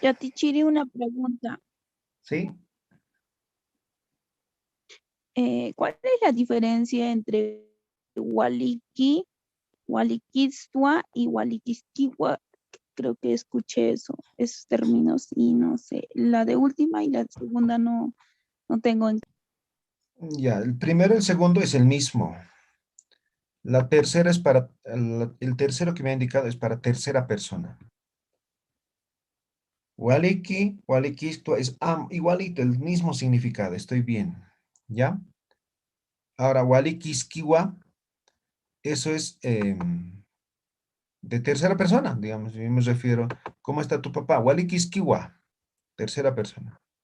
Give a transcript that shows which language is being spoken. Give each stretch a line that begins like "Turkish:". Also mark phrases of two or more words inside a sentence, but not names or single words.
Spanish: Ya, Tichiri, una pregunta. ¿Sí? ¿Cuál es la diferencia entre
Aymara: waliki, walikistua
Spanish: y walikisquiwa? Creo que escuché eso, esos términos y no sé. La de última y la segunda no tengo en... Ya, el primero y el segundo es el mismo. La tercera es para, el tercero que me ha indicado es para tercera persona.
Aymara: Waliki, walikisto
Spanish: es igualito, el mismo significado, estoy bien. ¿Ya? Ahora, walikiskiwa, eso es de tercera persona, digamos. Yo me refiero, ¿cómo está tu papá? Walikiskiwa, tercera persona.